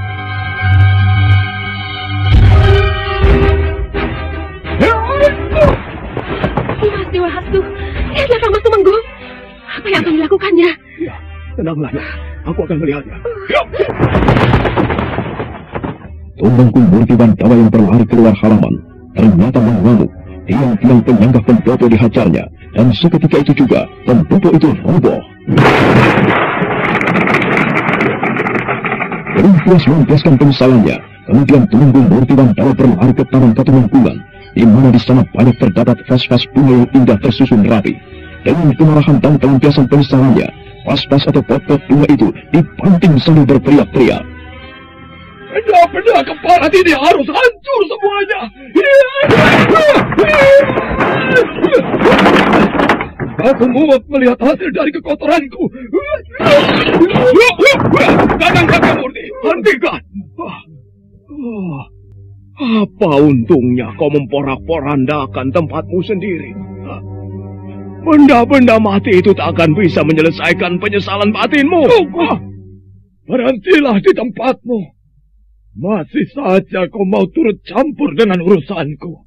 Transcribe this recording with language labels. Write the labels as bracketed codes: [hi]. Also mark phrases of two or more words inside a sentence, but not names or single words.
[id] Mas Dewa Hastu, lihatlah Kang Mas Tumenggung. Apa yang akan dilakukannya? Ya, tenanglah ya. Aku akan melihatnya. Tumenggung Murtiwandawa yang berlari keluar halaman ternyata mengamuk. Tiang-tiang penyanggah pendopo dihajarnya, dan seketika itu juga pendopo itu roboh. Berumpuas melampiaskan penyesalannya, kemudian Tumenggung Murtiwandawa berlari ke Taman Katumenggungan, di mana di sana banyak terdapat vas-vas bunga yang indah tersusun rapi. Dengan kemarahan dan pelampiasan penyesalannya, vas-vas atau pot-pot bunga itu dibanting sambil berteriak-teriak. Benda-benda keparat ini harus hancur semuanya. Aku muak melihat hasil dari kekotoranku. Kakang Murti, hentikan. Apa untungnya kau memporak-porandakan tempatmu sendiri? Benda-benda mati itu tak akan bisa menyelesaikan penyesalan batinmu. Berhentilah di tempatmu. Masih saja kau mau turut campur dengan urusanku.